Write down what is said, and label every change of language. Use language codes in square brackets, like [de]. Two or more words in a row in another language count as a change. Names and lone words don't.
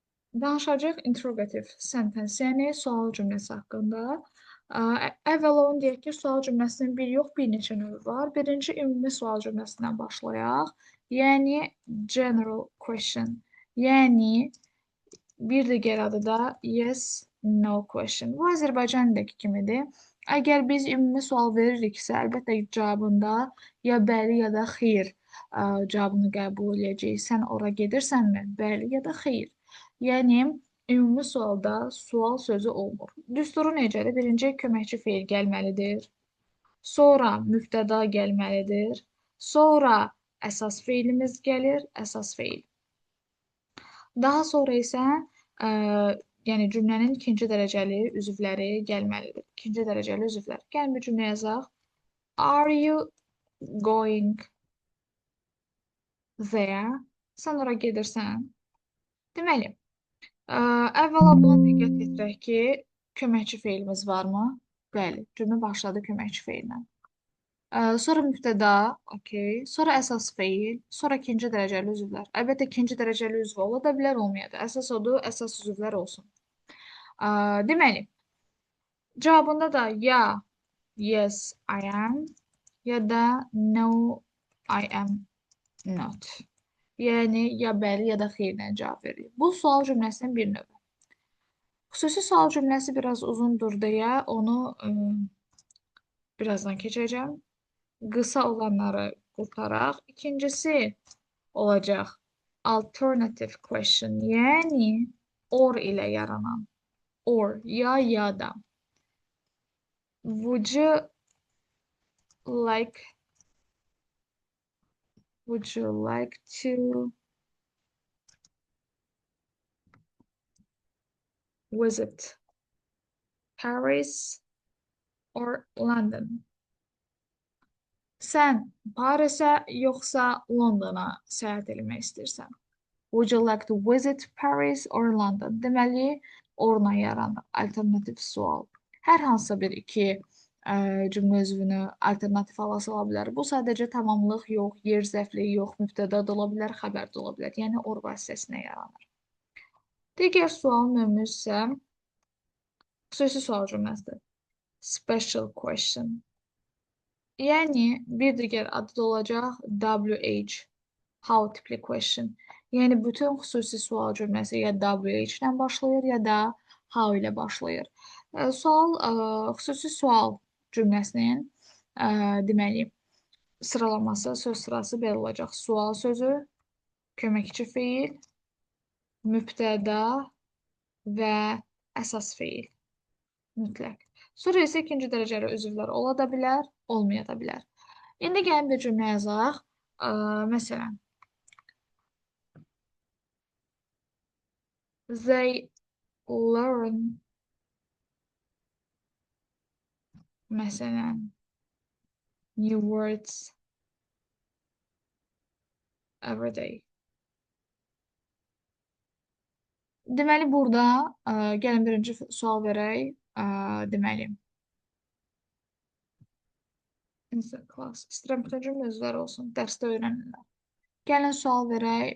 [az] Danışacaq [en] interrogativ sentence, [az] yəni sual cümləsi haqqında. Əvvəla onu deyək ki, sual cümləsinin bir yox, bir neçə növü var. Birinci ümumi sual cümləsindən başlayaq. Yəni [en] general question. [az] Yəni bir digər adı da [en] yes, no question. [az] Bu Azərbaycan dilindəki kimidir. Əgər biz ümumi sual veririksə, əlbəttə cavabında ya bəli ya da xeyr cavabını qəbul edəcəyik. Sən ora gedirsənmi? Bəli ya da xeyr. Yəni ümumi sualda sual sözü olmur. Düsturu necədir? Birinci köməkçi feil gəlməlidir. Sonra mübtəda gəlməlidir. Sonra əsas feilimiz gəlir, əsas feil. Daha sonra isə yəni cümlənin ikinci dərəcəli üzvləri gəlməlidir. İkinci dərəcəli üzvlər. Gəlin bir cümlə yazaq. [en] Are you going there? [az] Sən ora gedirsən. Deməli, əvvəla buna diqqət yetirək ki, köməkçi feilimiz varmı? Bəli, cümlə başladı köməkçi feillə. Sonra mübtəda, okey. Sonra əsas feil, sonra ikinci dərəcəli üzvlər. Əlbəttə ikinci dərəcəli üzv ola da bilər, olmaya da. Əsas odur, əsas üzvlər olsun. Deməli, cavabında da ya [en] yes I am [az] ya da [en] no I am not. [az] Yəni ya bəli ya da xeyirlə cavab verir. Bu sual cümləsinin bir növü. Xüsusi sual cümləsi biraz uzundur deyə onu birazdan keçəcəm. Qısa olanları qurtaraq. İkincisi olacaq [en] alternative question, [az] yəni or ilə yaranan. Or, ya da. [en] Would you like to visit Paris or London? [az] Sən Parisə yoxsa Londona səyahət etmək istəyirsən? [en] Would you like to visit Paris or London? [az] Deməli, orla yaranır alternativ sual. Hər hansısa bir iki cümlə üzvünü alternativ halası ola bilər. Bu sadəcə tamamlıq yox, yer zərfliyi yox, mübtəda da ola bilər, xəbər də ola bilər. Yəni or vasitəsilə yaranır. Digər sual növümüz isə xüsusi sual cümləsidir. [en] Special question. [az] Yəni bir digər adı da olacaq WH. [en] How tipli question. [az] Yəni bütün xüsusi sual cümləsi ya WH ilə başlayır ya da how ilə başlayır. Xüsusi sual cümləsinin deməli sıralaması, söz sırası belə olacaq. Sual sözü, köməkçi feil, mübtəda və əsas feil. Mütləq. Sonra isə ikinci dərəcəli üzvlər ola da bilər, olmaya da bilər. İndi gəlin bir cümlə yazaq. Məsələn, [en] they learn, məsələn, new words every day. [az] Deməli, burada gəlin birinci sual verək. Deməli, class. İstəyirəm bütün cümlə üzvləri olsun. Dərsdə öyrənirlər. Gəlin sual verək.